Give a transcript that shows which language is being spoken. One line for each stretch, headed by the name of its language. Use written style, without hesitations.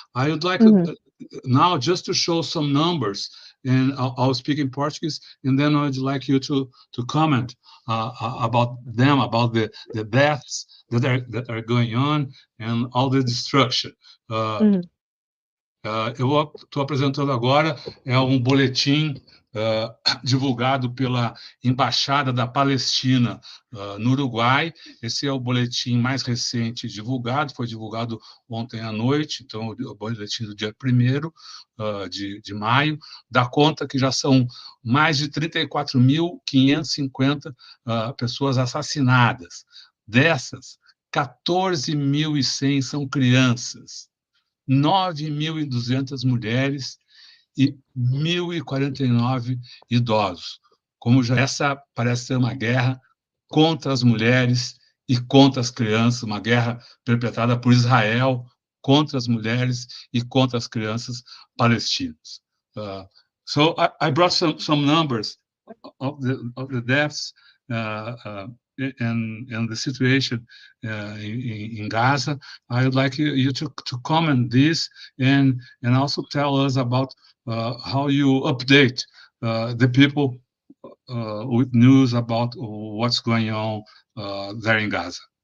English: I would like now just to show some numbers, and I'll speak in Portuguese, and then I'd like you to comment about them, about the deaths that are going on and all the destruction.
Portuguese: Eu estou apresentando agora boletim divulgado pela Embaixada da Palestina no Uruguai. Esse é o boletim mais recente divulgado, foi divulgado ontem à noite, então o boletim do dia 1º de maio, dá conta que já são mais de 34.550 pessoas assassinadas. Dessas, 14.100 são crianças, 9.200 mulheres e 1.049 idosos. Como já essa parece ser uma guerra contra as mulheres e contra as crianças, uma guerra perpetrada por Israel contra as mulheres e contra as crianças palestinas.
English: So I brought some numbers of the deaths and the situation in Gaza. I would like you to comment this and also tell us about how you update the people with news about what's going on there in Gaza.